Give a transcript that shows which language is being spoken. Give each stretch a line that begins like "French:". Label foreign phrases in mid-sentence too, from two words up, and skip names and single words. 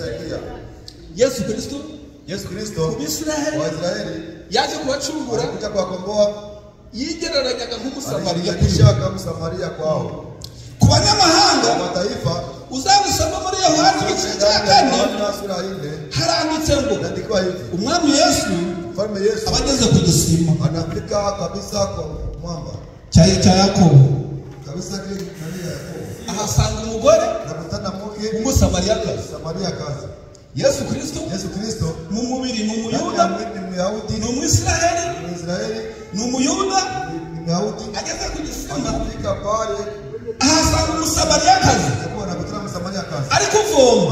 Kinyarwanda: Yesu Kristo ku Bisiraheli yaje kubacungura yigereranyaga nk'umusamariya kwao. Ku banyamahanga uzabisoma muri Yohana igice cya 4 haranditse ngo umwami Yesu abageze ku gisima
Swahili: anafika kabisa kwa mwamba
Kinyarwanda: cya Yakobo ahasanga umugore w'umusamariyakazi. Yesu Kristo mu mubiri ni umuyuda ni umwisiraheli ni umuyuda ageze ku gisima ahasanga umusamariyakazi ari kuvoma.